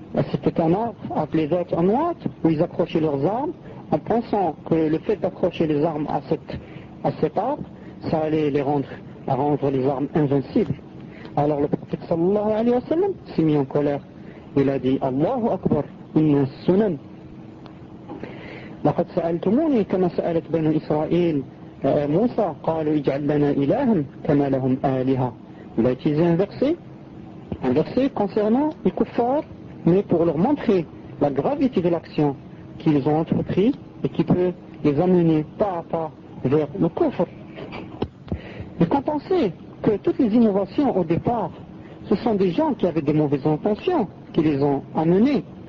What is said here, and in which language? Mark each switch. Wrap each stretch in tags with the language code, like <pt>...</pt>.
<fr>C'était un arbre appelé Zat Anwat, où ils accrochaient leurs armes en pensant que le fait d'accrocher les armes à cet arbre, ça allait les rendre les armes invincibles. Alors le prophète sallallahu alayhi wa sallam s'est mis en colère. Il a dit,</fr> <ar>Allahu Akbar, inna sunan. لقد سألتموني كما سألت بنو إسرائيل موسى قالوا اجعل لنا إلها كما لهم آلهة.</ar> <fr>Il a utilisé un verset concernant les kuffars, mais pour leur montrer la gravité de l'action qu'ils ont entrepris et qui peut les amener pas à pas vers le kuffar. Mais quand on pensait que toutes les innovations au départ, ce sont des gens qui avaient des mauvaises intentions qui les ont amenés.</fr>